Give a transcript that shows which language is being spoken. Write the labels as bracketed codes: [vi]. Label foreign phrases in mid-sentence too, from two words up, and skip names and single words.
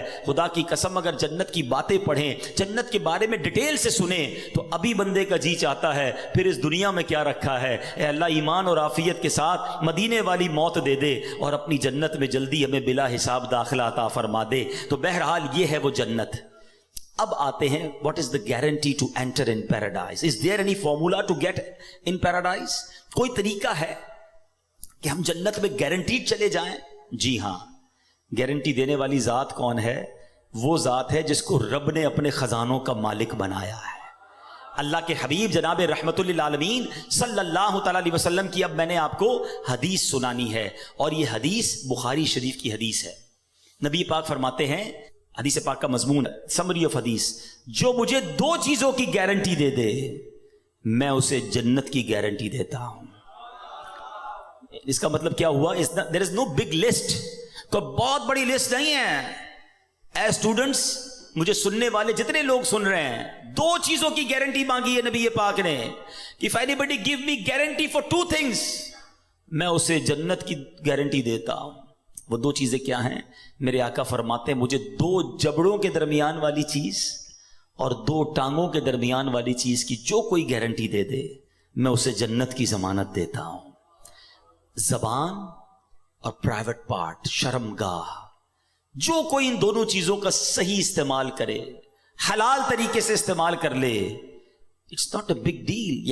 [ur] خدا کی قسم اگر جنت کی باتیں پڑھیں، جنت کے بارے میں ڈیٹیل سے سنیں تو ابھی بندے کا جی چاہتا ہے پھر اس دنیا میں کیا رکھا ہے۔ اے اللہ ایمان اور عافیت کے ساتھ مدینے والی موت دے دے اور اپنی جنت میں جلدی ہمیں بلا حساب داخلہ عطا فرما دے۔ تو بہرحال یہ ہے وہ جنت۔ اب آتے ہیں [en] what is the guarantee to enter in paradise? Is there any formula to get in paradise? [ur] کوئی طریقہ ہے کہ ہم جنت میں گارنٹیڈ چلے جائیں؟ جی ہاں، گارنٹی دینے والی ذات کون ہے؟ وہ ذات ہے جس کو رب نے اپنے خزانوں کا مالک بنایا ہے۔ اللہ کے حبیب جناب رحمت للعالمین صلی اللہ تعالی علیہ وسلم کی اب میں نے آپ کو حدیث سنانی ہے، اور یہ حدیث بخاری شریف کی حدیث ہے۔ نبی پاک فرماتے ہیں، حدیث پاک کا مضمون [en] summary of [ur] حدیث، جو مجھے 2 چیزوں کی گارنٹی دے دے میں اسے جنت کی گارنٹی دیتا ہوں۔ اس کا مطلب کیا ہوا؟ [en] there is no big list، [ur] کوئی بہت بڑی لسٹ نہیں ہے۔ اے اسٹوڈنٹس، مجھے سننے والے جتنے لوگ سن رہے ہیں، 2 چیزوں کی گارنٹی مانگی ہے نبی پاک نے۔ [en] If anybody give me guarantee for 2 things، [ur] میں اسے جنت کی گارنٹی دیتا ہوں۔ وہ دو چیزیں کیا ہیں؟ میرے آقا فرماتے ہیں مجھے دو جبڑوں کے درمیان والی چیز اور دو ٹانگوں کے درمیان والی چیز کی جو کوئی گارنٹی دے دے میں اسے جنت کی ضمانت دیتا ہوں. زبان اور پرائیویٹ پارٹ، شرمگاہ، جو کوئی ان دونوں چیزوں کا صحیح استعمال کرے، حلال طریقے سے استعمال کر لے، [en] it's not a big deal.